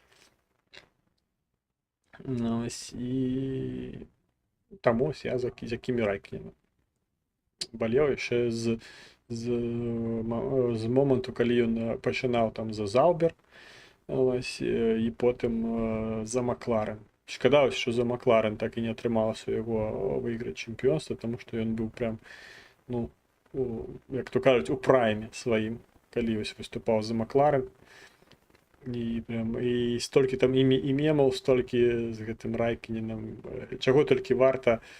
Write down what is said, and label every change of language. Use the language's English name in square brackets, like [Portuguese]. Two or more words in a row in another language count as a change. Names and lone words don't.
[Belarusian] Ось, і таму я за Кімі Райконена балеў яшчэ з моманту, калі ён пачынаў там за Заубер, ось, і потым за Макларен. Шкада, що за Макларен так і не атрымалася яго выйграць чэмпіёнства, таму што ён быў прям, ну, як то кажуть, у прайме сваім, калі вось выступаў за Макларен. І столькі там і мемаў, столькі з гэтым Райкіненам, чаго толькі варта.